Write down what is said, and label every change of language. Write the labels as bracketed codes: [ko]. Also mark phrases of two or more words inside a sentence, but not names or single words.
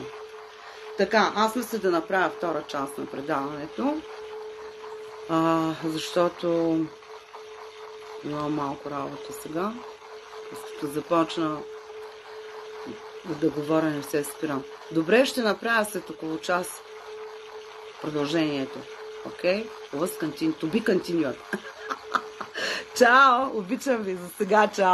[bg] Така, аз мисля да направя втора част на предаването, защото имам малко работа сега. Като започна да говоря, не се спирам. Добре, ще направя след около час продължението. Окей? [en] To be continued. [bg] Чао! Обичам ви за сега. Чао!